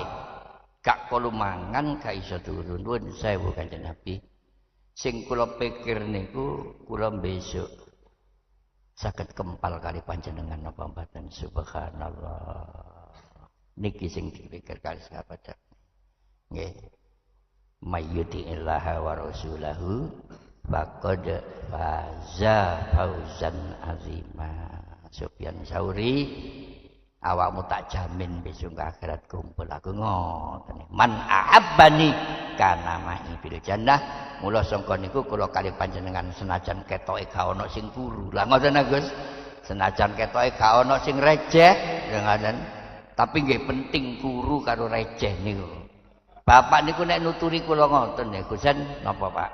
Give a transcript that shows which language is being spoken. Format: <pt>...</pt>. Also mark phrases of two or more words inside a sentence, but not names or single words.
<jv>Gak kala mangan gak iso turun. Nuwun sewu Kanjeng Nabi. Sing kula pikir niku kula besok saged kempal kali panjenengan napa mboten?</jv> <ar>Subhanallah.</ar> <jv>Niki sing dipikir kali sahabat. Nggih.</jv> <ar>Mayyuti'illaha wa rasulahu faqad faza fauzan azima.</ar> <jv>Sufyan Sauri, awakmu tak jamin besok ke akhirat kumpul aku ngoten.</jv> <ar>Man ahabbani kana ma'i fil jannah.</ar> <jv>Mula sangka niku kula kali panjenengan senajan ketoke gak ana sing kuru. Lah ngoten Gus. Senajan ketoke gak ana sing receh, ya ngoten. Tapi nggih penting kuru karo receh niku. Bapak niku nek nuturi kula ngoten ya Gusan napa Pak?</jv>